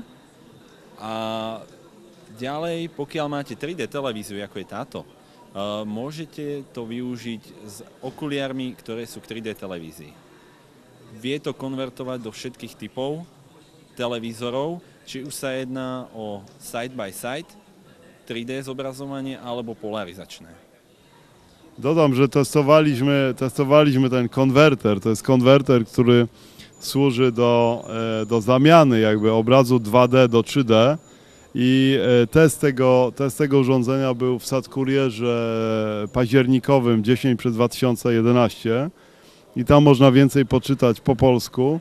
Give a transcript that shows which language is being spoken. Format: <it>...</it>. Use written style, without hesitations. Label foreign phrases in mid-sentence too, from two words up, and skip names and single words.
<sk>A ďalej, pokiaľ máte 3D televíziu, ako je táto, môžete to využiť s okuliármi, ktoré sú k 3D televízii. Vie to konvertovať do všetkých typov televízorov, či už sa jedná o</sk> <en>side-by-side,</en> <sk>3D zobrazovanie alebo polarizačné.</sk> <pl>Dodam, że testowaliśmy ten konwerter. To jest konwerter, który służy do zamiany jakby obrazu 2D do 3D. I test tego urządzenia był w Sadkurierze październikowym 10/2011 i tam można więcej poczytać po polsku.</pl>